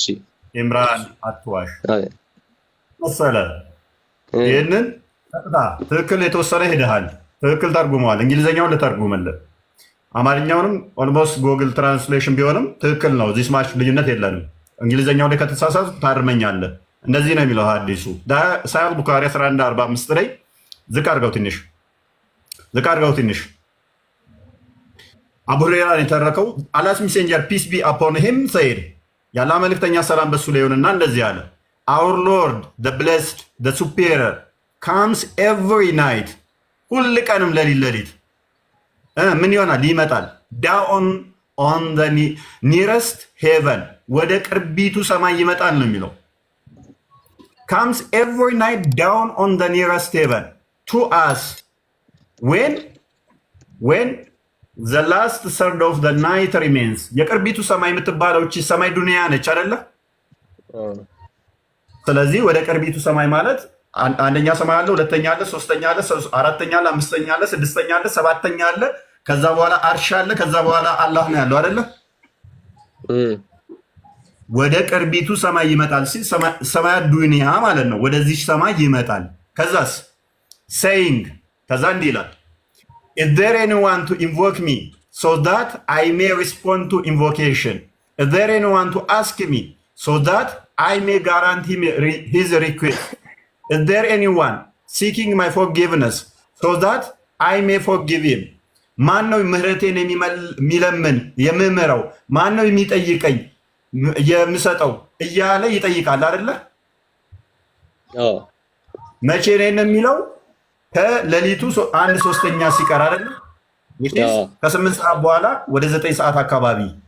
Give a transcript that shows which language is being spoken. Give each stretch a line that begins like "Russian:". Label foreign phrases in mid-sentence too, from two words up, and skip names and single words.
Amharic: ኢምራን አትዋሽ መሰለህ። ይሄንን ትክክል የተወሰነ ሄደሃል፣ ትክክል ተርጉመዋል። እንግሊዘኛውን ልተርጉምልህ፣ አማርኛውንም
English: almost Google translation
Amharic: ቢሆንም ትክክል ነው። እዚህ ስማች ልዩነት የለንም። እንግሊዘኛው ላይ ከተሳሳት ታርመኛለህ። እንደዚህ ነው የሚለው ሐዲሱ ሳይል ቡኻሪ 1145 ላይ ዝቅ አድርገው ትንሽ አቡ ሁረይራ የተረከው
English: Allah's Messenger peace be upon him said
Amharic: ያለ መልእክተኛ ሰላም በሱ ላይ ይሁንና እንደዚህ አለ
English: our lord the blessed the superior comes every night
Amharic: ሁል ቀንም ሌሊት ምን ይሆናል ይመጣል
English: down on the nearest heaven
Amharic: ወደ ቅርቢቱ ሰማይ ይመጣል ነው የሚለው
English: comes every night down on the nearest heaven to us when the last third of the night remains
Amharic: የቅርቢቱ ሰማይ የምትባለው እቺ ሰማይ ዱንያ ነች አይደለ? ስለዚህ ወደ ቅርቢቱ ሰማይ ማለት አንደኛ ሰማይ አለ፣ ሁለተኛ አለ፣ ሶስተኛ አለ፣ አራተኛ አለ፣ አምስተኛ አለ፣ ስድስተኛ አለ፣ ሰባተኛ አለ፣ ከዛ በኋላ አርሽ አለ፣ ከዛ በኋላ አላህ ነው ያለው አይደለ? ወደ ቅርቢቱ ሰማይ ይመጣል ሲል ሰማይ ዱንያ ማለት ነው። ወደዚህ ሰማይ ይመጣል። ከዛስ saying ከዛ እንዲህ ይላል
English: is there anyone to invoke me so that I may respond to invocation is there anyone to ask me so that I may guarantee his request is there anyone seeking my forgiveness so that I may forgive him
Amharic: ማን ነው ምህረቴን የሚለምን የምምረው? ማን ነው የሚጠይቀኝ የምሰጠው እያለ ይጠይቃል አይደለ? መቼ ነው የሚለው? ከሌሊቱ 1/3 ሲቀር አይደለ? ከ8 ሰዓት በኋላ ወደ 9 ሰዓት አካባቢ